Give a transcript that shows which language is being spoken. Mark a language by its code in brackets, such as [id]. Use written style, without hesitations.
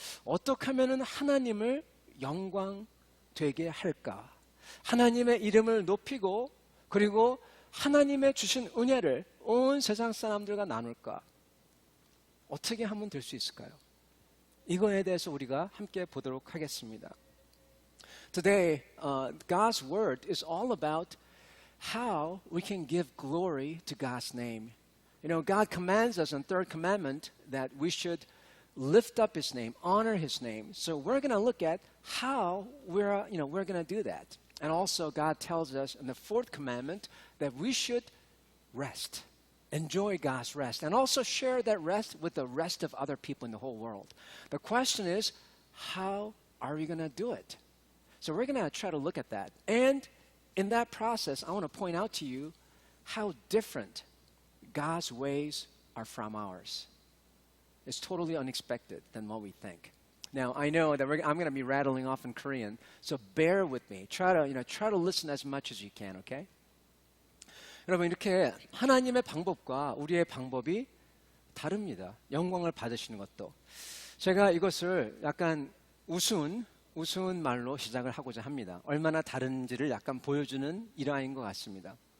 [ko] 어떻게 하면 하나님을 영광 되게 할까? 하나님의 이름을 높이고 그리고 하나님의 주신 은혜를 온 세상 사람들과 나눌까? 어떻게 하면 될 수 있을까요? 이거에 대해서 우리가 함께 보도록 하겠습니다. [en] Today, God's word is all about how we can give glory to God's name. You know, God commands us in third commandment that we should lift up His name, honor His name. So we're going to look at how we're going to do that. And also, God tells us in the fourth commandment that we should rest. Enjoy God's rest and also share that rest with the rest of other people in the whole world. The question is, how are we going to do it? So we're going to try to look at that. And in that process, I want to point out to you how different God's ways are from ours. It's totally unexpected than what we think. Now, I know that I'm going to be rattling off in Korean, so bear with me. Try to listen as much as you can, okay? [ko] 여러분, 이렇게 하나님의 방법과 우리의 방법이 다릅니다. 영광을 받으시는 것도. 제가 이것을 약간 우스운 말로 시작을 하고자 합니다. 얼마나 다른지를 약간 보여주는 일화인 것 같습니다.